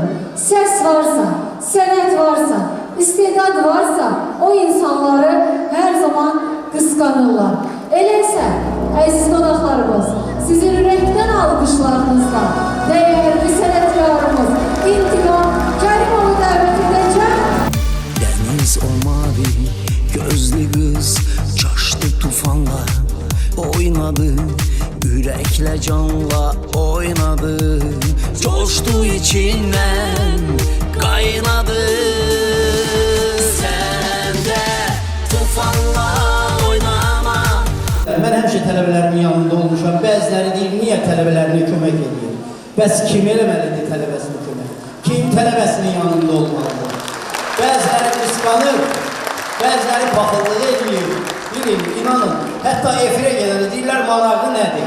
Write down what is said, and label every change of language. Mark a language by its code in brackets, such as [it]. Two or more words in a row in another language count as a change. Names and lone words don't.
[az] Səs varsa, sənət varsa, istedad varsa, o insanları hər zaman qısqanırlar. Eləsə, əziz qonaqlarımız, sizin ürəkdən alqışlarınızla dəyərli sənətkarımız İntiqam Kərimovu dəvət edəcəm. [tr] Deniz o mavi gözlü kız çaştı tufanla oynadı, yürekle canla oynadı, coştu içinden kaynadı. Sen de tufanla oynama. [az] Mən həmişə tələbələrimin yanında olmuşam. Bəziləri deyir, niyə tələbələrinə kömək edir? Bəs kim eləməlidir tələbəsinə kömək? Kim tələbəsinin yanında olmalıdır? Bəziləri qısqanır, bəziləri paxıllıq edir. Bilin, inanın, hətta efirə gələni deyirlər, marağı nədir?